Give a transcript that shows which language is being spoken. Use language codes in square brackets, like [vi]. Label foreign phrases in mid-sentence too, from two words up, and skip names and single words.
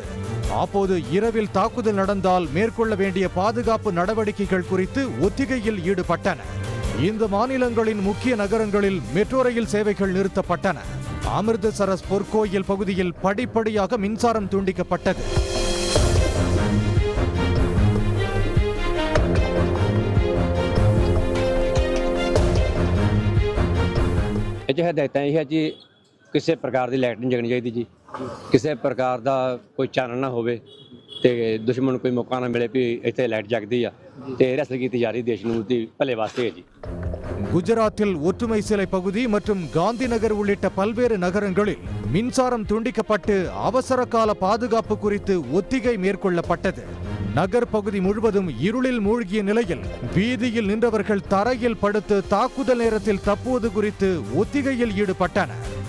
[ta] அப்போது இரவில் தாக்குதல் நடந்தால் மேற்கொள்ள வேண்டிய பாதுகாப்பு நடவடிக்கைகள் குறித்து ஒத்திகையில் ஈடுபட்டனர். இந்த மாநிலங்களின் முக்கிய நகரங்களில் மெட்ரோ ரயில் சேவைகள் நிறுத்தப்பட்டன. அமிர்தசரஸ் பொற்கோயில் பகுதியில் படிப்படியாக மின்சாரம் துண்டிக்கப்பட்டது. [pa] ਇਹ ਹਦਾਇਤਾਂ ਇਹ ਹੈ ਜੀ ਕਿਸੇ ਪ੍ਰਕਾਰ ਦੀ ਲਾਈਟ ਨਹੀਂ ਜਗਣੀ ਚਾਹੀਦੀ ਜੀ, ਕਿਸੇ ਪ੍ਰਕਾਰ ਦਾ ਕੋਈ ਚਾਨਣ ਨਾ ਹੋਵੇ ਤੇ ਦੁਸ਼ਮਣ ਨੂੰ ਕੋਈ ਮੌਕਾ ਨਾ ਮਿਲੇ ਵੀ ਇੱਥੇ ਲਾਈਟ ਜਗਦੀ ਆ ਤੇ ਰਸਲ ਕੀਤੀ ਜਾ ਰਹੀ ਦੇਸ਼ ਨੂੰ ਦੀ ਭਲੇ ਵਾਸਤੇ ਹੈ ਜੀ. [ta] குஜராத்தில் ஒற்றுமை சிலை பகுதி மற்றும் காந்தி நகர் உள்ளிட்ட பல்வேறு நகரங்களில் மின்சாரம் துண்டிக்கப்பட்டு அவசர கால பாதுகாப்பு குறித்து ஒத்திகை மேற்கொள்ளப்பட்டது. நகர் பகுதி முழுவதும் இருளில் மூழ்கிய நிலையில் வீதியில் நின்றவர்கள் தரையில் படுத்து தாக்குதல் நேரத்தில் தப்புவது குறித்து ஒத்திகையில் ஈடுபட்டனர்.